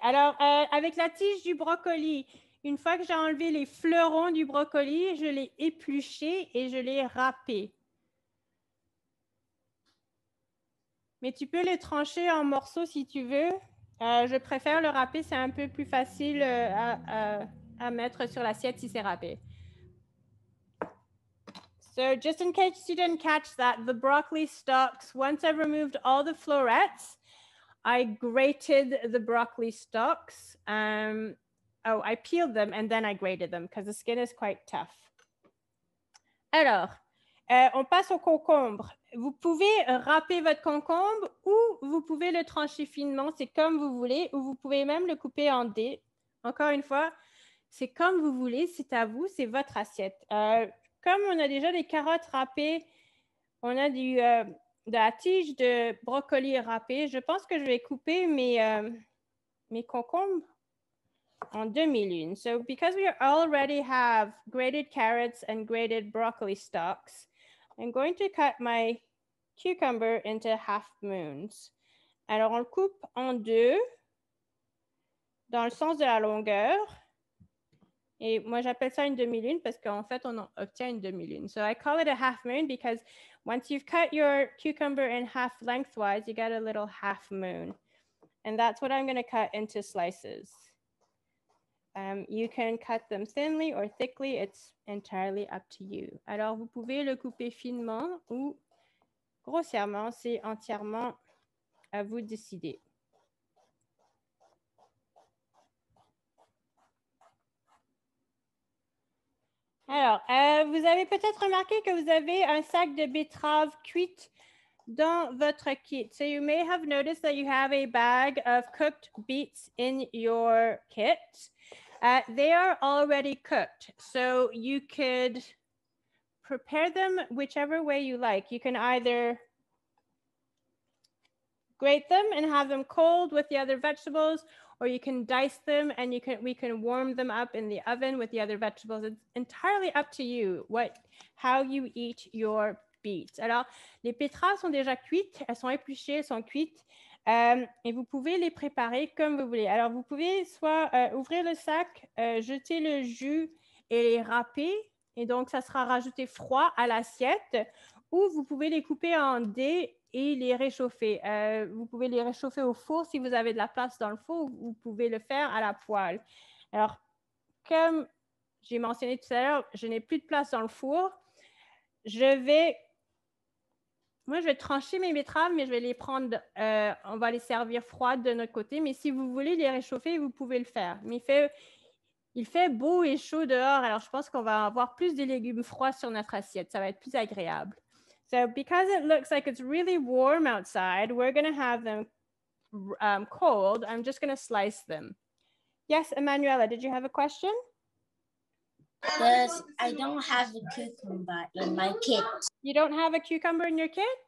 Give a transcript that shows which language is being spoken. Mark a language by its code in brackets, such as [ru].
[fr] Alors, avec la tige du brocoli, une fois que j'ai enlevé les fleurons du brocoli, je l'ai épluché et je l'ai râpé. Mais tu peux les trancher en morceaux si tu veux. Je préfère le râper, c'est un peu plus facile à mettre sur l'assiette si c'est râpé. [en] So just in case you didn't catch that, the broccoli stalks, once I've removed all the florets, I grated the broccoli stalks. I peeled them and then I grated them because the skin is quite tough. [fr] Alors, on passe au concombre. Vous pouvez râper votre concombre ou vous pouvez le trancher finement, c'est comme vous voulez, ou vous pouvez même le couper en dés. Encore une fois, c'est comme vous voulez, c'est à vous, c'est votre assiette. Comme on a déjà des carottes râpées, on a de la tige de brocoli râpée, je pense que je vais couper mes concombres en demi-lune. [en] So because we already have grated carrots and grated broccoli stalks, I'm going to cut my cucumber into half moons. [fr] Alors, on le coupe en deux dans le sens de la longueur. Et moi, j'appelle ça une demi-lune parce qu'en fait, on obtient une demi-lune. [en] So I call it a half moon because once you've cut your cucumber in half lengthwise, you get a little half moon. And that's what I'm going to cut into slices. You can cut them thinly or thickly. It's entirely up to you. [fr] Alors, vous pouvez le couper finement ou grossièrement. C'est entièrement à vous de décider. Alors, vous avez peut-être remarqué que vous avez un sac de betteraves cuites dans votre kit. [en] So you may have noticed that you have a bag of cooked beets in your kit. They are already cooked, so you could prepare them whichever way you like. You can either grate them and have them cold with the other vegetables, or you can dice them and we can warm them up in the oven with the other vegetables. It's entirely up to you how you eat your beets. [fr] Alors, les betteraves sont déjà cuites, elles sont épluchées, elles sont cuites. Et vous pouvez les préparer comme vous voulez. Alors, vous pouvez soit ouvrir le sac, jeter le jus et les râper. Et donc, ça sera rajouté froid à l'assiette. Ou vous pouvez les couper en dés et les réchauffer. Vous pouvez les réchauffer au four si vous avez de la place dans le four. Vous pouvez le faire à la poêle. Alors, comme j'ai mentionné tout à l'heure, je n'ai plus de place dans le four. Moi, je vais trancher mes betteraves, mais je vais les prendre, on va les servir froides de notre côté. Mais si vous voulez les réchauffer, vous pouvez le faire. Mais il fait beau et chaud dehors, alors je pense qu'on va avoir plus de légumes froids sur notre assiette. Ça va être plus agréable. [en] So because it looks like it's really warm outside, we're going to have them cold. I'm just going to slice them. Yes, Emanuela, did you have a question? Yes, I don't have a cucumber in my kit. You don't have a cucumber in your kit?